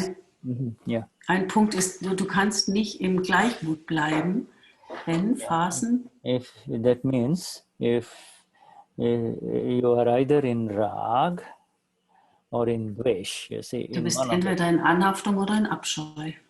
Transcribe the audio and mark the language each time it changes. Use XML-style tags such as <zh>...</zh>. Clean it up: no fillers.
<de>also ein Punkt ist, du kannst nicht im Gleichmut bleiben, wenn Phasen.</de> <en>If that means if you are either in Rag or in Dvesh, you see.</en> <de>Du bist entweder in Anhaftung oder in Abscheu.</de>